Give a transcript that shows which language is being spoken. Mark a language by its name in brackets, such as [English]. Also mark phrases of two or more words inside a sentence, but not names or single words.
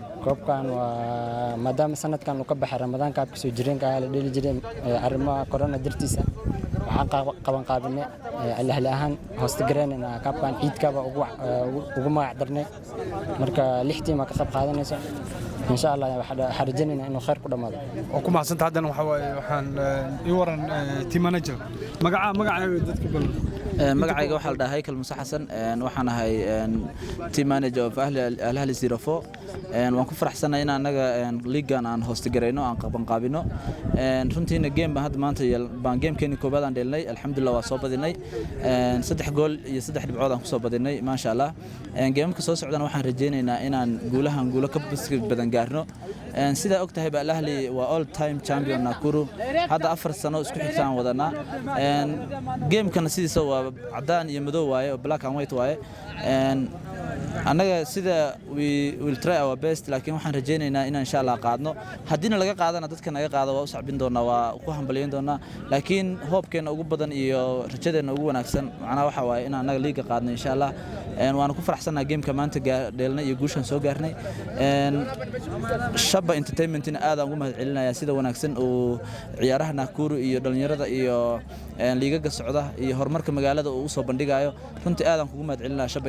[Somali] koobkan waa maadaama sanadkan uu ka baxay Ramadaan kaabka soo jireen ka la dhili jireen arrimaha corona dartiisa waxaan qaban qaabinay Al-Ahli ahaan host gareynaa kaabkan ciidkaba ugu magac darnay marka 6 tiim ka qayb qaadanayso insha Allah waxaan xarjinayna inuu khayr ku dhamaado oo ku maasan tahay waxa waaye waxaan i waran [English] team manager [Somali] magaca dadka bal magacayga waxa la dhahay Kalmuuse Xasan waxaan ahay [English] team manager of Al-Ahli [Somali] 04 waan ku faraxsanahay in anaga liigan aan host gareyno aan qaban qaabino runtiina game baan hadda maanta baan gamekeeni koobaad aan dheelnay alxamdulillah waa soo badinay 3 gool iyo 3 dhibcood aan ku soo badinay ma sha Allah gameka soo socdana waxaan rajeynaynaa inaan guulo ka badan gaarno sida ogtahay Al-Ahli waa [English] all time champion [Somali] Nakuru hadda 4 sano isku xigtaan wadana gamekana sidiisa waa cadaan iyo madow waaye [English] black and white [Somali] waaye anaga sida [English] we will try our best [Somali] laakiin waxaan rajeynaynaa in insha Allah qaadno hadina laga qaadana dadka naga qaado waa u sacbin doona waa ku hambalyeyn doona laakiin hoobkeena ugu badan iyo rajadeena ugu wanaagsan macna waxa waaye in anaga liiga qaadno insha Allah waan ku faraxsanahay gameka maanta dheelnay iyo guushan soo gaarnay Shaba Entertainment in aad aan ugu mahadcelinayaa sida wanaagsan oo ciyaaraha Nakuru iyo dhalinyarada iyo liigaga socda iyo horumarka magaalada uu soo bandhigayo runtii aad aan kugu mahadcelinayaa Shaba